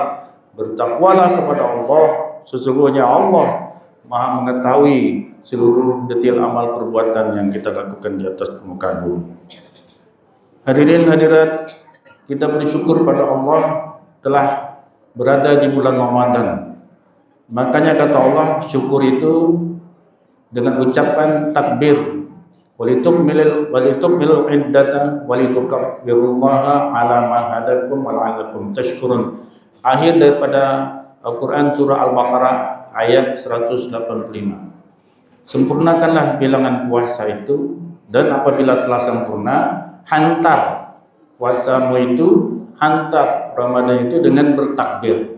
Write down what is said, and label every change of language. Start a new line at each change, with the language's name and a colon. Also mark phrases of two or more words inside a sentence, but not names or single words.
Indonesian: Bertakwalah kepada Allah, sesungguhnya Allah Maha mengetahui seluruh detail amal perbuatan yang kita lakukan di atas permukaan bumi. Hadirin hadirat, kita bersyukur pada Allah telah berada di bulan Ramadan. Makanya kata Allah, syukur itu dengan ucapan takbir.
Arabic: ولتكملوا العدة ولتكبروا الله على ما هداكم ولعلكم تشكرون.
Indonesian: Akhir daripada Al-Quran surah Al-Baqarah ayat 185. Sempurnakanlah bilangan puasa itu, dan apabila telah sempurna, hantar puasamu itu, hantar Ramadan itu dengan bertakbir.